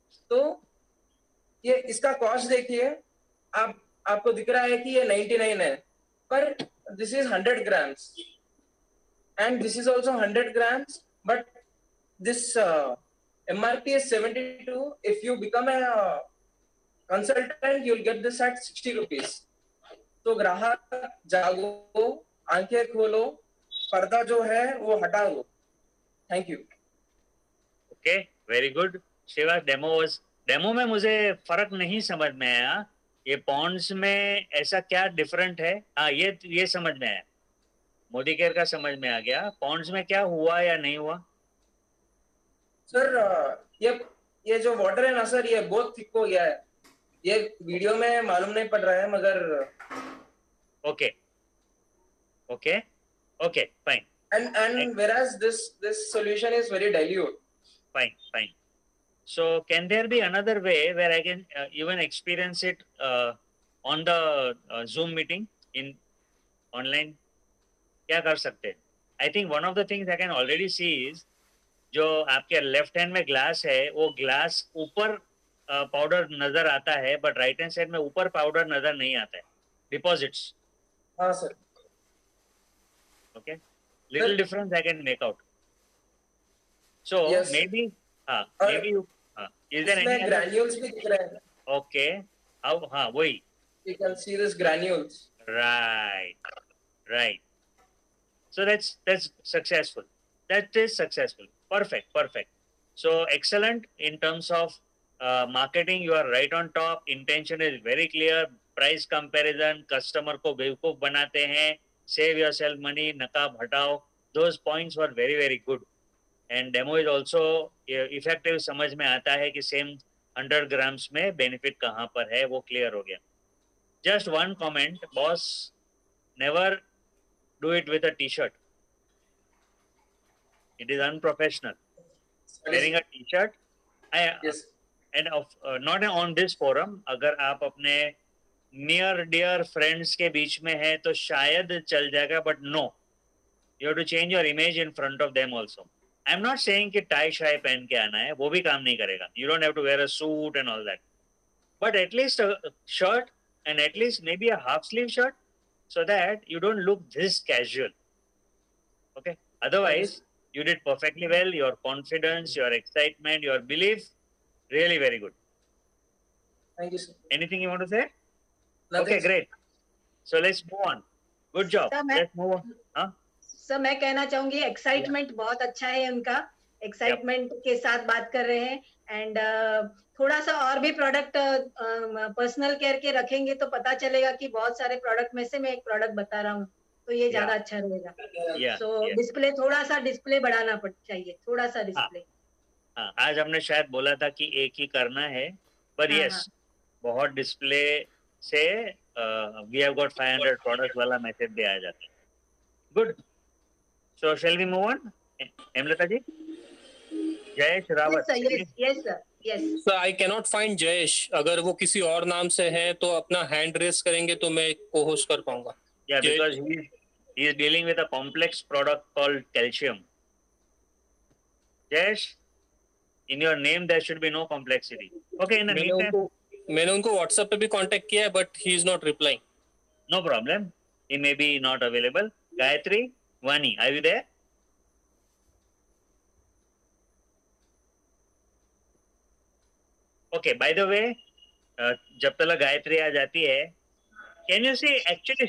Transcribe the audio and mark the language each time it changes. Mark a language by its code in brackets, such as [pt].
[hi] तो ये इसका कॉस्ट देखिए, आपको दिख रहा है कि ये 99 है, पर [en] This is 100 grams and this is also 100 grams, but this MRP is 72. If you become a consultant, you'll get this at 60 rupees. [hi] तो ग्राहक जागो, आंखें खोलो, पर्दा जो है वो हटा दो। [en] Thank you. Okay, very good. [hi] Shiva, demo में मुझे फर्क नहीं समझ में आया। ये पॉन्ड्स में ऐसा क्या डिफरेंट है? हाँ, ये समझ में आया, मोदी केयर का समझ में आ गया। पॉन्ड्स में क्या हुआ या नहीं हुआ? सर ये जो वाटर है ना सर, ये बहुत थिक हो गया है। ये वीडियो में मालूम नहीं पड़ रहा है, मगर [en] Okay, fine. And whereas this solution is very dilute. Fine. So can there be another way where I can even experience it on the Zoom meeting in online? [hi] क्या कर सकते हैं? [en] I think one of the things I can already see is [hi] जो आपके left hand में glass है, वो glass ऊपर पाउडर नजर आता है, बट राइट हैंड साइड में ऊपर पाउडर नजर नहीं आता है, डिपॉजिट्स। हाँ sir. [en] Okay, little difference I can make out. So yes, maybe you is there any [hi] granules भी दिख रहे हैं? [en] Okay, how वही you can see this granules. Right. So that's successful. That is successful. Perfect. So excellent in terms of marketing. You are right on top. Intention is very clear. Price comparison, [hi] customer को बेवकूफ बनाते हैं, [en] save yourself money, [hi] नकाब हटाओ, [en] those points were very good. And demo is also effective, [hi] समझ में आता है कि same 100 grams में benefit कहाँ पर है, वो clear हो गया। [en] Just one comment, boss, never do it with a t-shirt. It is unprofessional. Wearing a t-shirt, yes. And not on this forum, [hi] अगर आप अपने नियर डियर फ्रेंड्स के बीच में है तो शायद चल जाएगा, [en] But no, you have to change your image in front of them also. I am not saying [hi] कि टाई शाई पहन के आना है, वो भी काम नहीं करेगा। [en] You don't have to wear a suit and all that, but at least shirt and at least may be a half sleeve shirt, so that you don't look this casual. Okay, otherwise you did perfectly well. Your confidence, your excitement, your belief, really very good. Thank you, sir. Anything you want to say? Nothing. Okay, great. So let's move on. Good job. Let's move on. हाँ? [hi] Sir मैं कहना चाहूंगी excitement बहुत अच्छा है उनका, excitement के साथ बात कर रहे हैं। एंड थोड़ा सा और भी प्रोडक्ट पर्सनल केयर के रखेंगे तो पता चलेगा कि बहुत सारे प्रोडक्ट में से मैं एक प्रोडक्ट बता रहा हूँ, तो ये ज्यादा अच्छा रहेगा। सो डिस्प्ले, थोड़ा सा डिस्प्ले बढ़ाना चाहिए, थोड़ा सा डिस्प्ले। हाँ, आज हमने शायद बोला था कि एक ही करना है, पर हाँ, यस बहुत डिस्प्ले से [en] we have got [hi] 500 प्रोडक्ट वाला मैसेज भी आ जाता है. [en] Good. So shall we move on? Hemlata ji, Jayesh yes Rawat. sir, yes sir, yes. Sir I cannot find Jayesh. [hi] अगर वो किसी और नाम से है तो अपना हैंड रेस करेंगे तो मैं को होस्ट कर पाऊंगा. [en] Yeah, because he is dealing with a complex product called calcium. Jayesh, in your name there should be no complexity. Okay, in the meantime, [hi] मैंने उनको व्हाट्सएप पे भी कांटेक्ट किया है [en] But he is not replying. no problem. He may be not available. Gayatri, Vani, are you there? Okay, by the way, [hi] जब तक गायत्री आ जाती है, [en] can you see actually